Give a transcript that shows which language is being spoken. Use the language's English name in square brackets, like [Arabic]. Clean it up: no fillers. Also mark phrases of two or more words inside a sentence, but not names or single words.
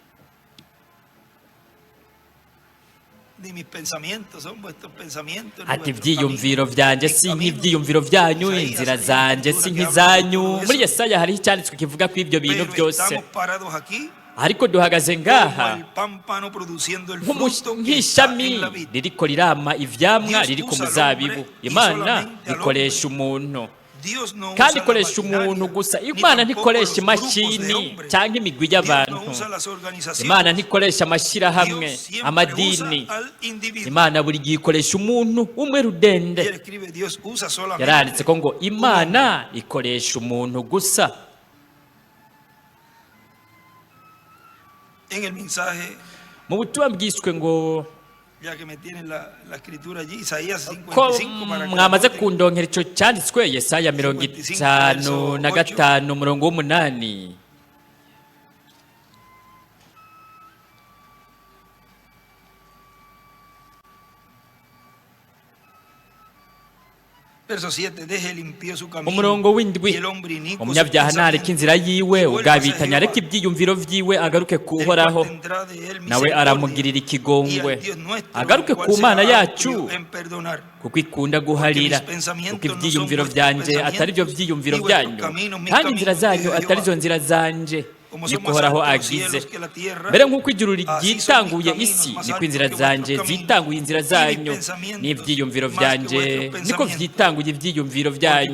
[Rundi] ati, ibyiyumviro byanjye si nk'ibyiyumviro byanyu, inzira zanjye si nk'izanyu. muri Yesaya hariho icyanditswe kivuga ko ibyo bintu byose, ariko duhagaze ngaha nk'ishami ririko rirama ivyamwa riri ku muzabibu. Imana ikoresha umuntu, [Spanish] Dios no [Rundi] kandi [Spanish] usa la [Rundi] ikoresha umuntu [Spanish] maquinaria, [Rundi] gusa. ni Imana [Spanish] tampoco [Rundi] ntikoresha [Spanish] los grupos de [Rundi] imashini [Spanish] hombres. [Rundi] cyangwa imigwi [Spanish] Dios [Rundi] y'abantu. [Spanish] no usa las organizaciones. [Rundi] Imana ntikoresha amashyirahamwe, [Spanish] Dios siempre [Rundi] amadini. [Spanish] usa al individuo. [Rundi] Imana buri gihe ikoresha umuntu umwe [Spanish] Y él [Rundi] rudende. [Spanish] escribe, Dios usa solamente [Rundi] yaranditse ko ngo [Spanish] un [Rundi] Imana ikoresha umuntu gusa. [Spanish] En el mensaje, [Rundi] Mu butumwa bwiswe ngo [Spanish] ya que me tienen la escritura allí, Isaías [Rundi] ko [Spanish] 55, para que [Rundi] mwamaze [Spanish] anoten. [Rundi] kundonkera icyo cyanditswe Yesaya 55:5 umurongo w'8. [Spanish] Verso 7, deje el impío su camino, [Rundi] umurongo [Spanish] y [Rundi] w'indwi, [Spanish] el hombre inicuo su [Rundi] umunyabyaha ntareke [Spanish] pensamiento. [Rundi] inzira yiwe, ugabitanya areke ibyiyumviro vyiwe, agaruke [Spanish] El cual [Rundi] kuhoraho, [Spanish] tendrá de él [Rundi] nawe [Spanish] misericordia, [Rundi] aramugirira [Spanish] y [Rundi] ikigongwe. [Spanish] al Dios nuestro, [Rundi] Agaruke [Spanish] el cual [Rundi] ku Mana [Spanish] será [Rundi] yacu, [Spanish] amplio en perdonar. [Rundi] kuko ikunda guharira, kuko ibyiyumviro byanje atari byo byiyumviro byanyu, kandi inzira zanyu atari zo nzira zanje, niko uhoraho agize. Mbere nk'uko ijuru ryitanguye isi, niko inzira zanje zitanguye inzira zanyu, n'ibyiyumviro byanje niko byitanguye ibyiyumviro byanyu.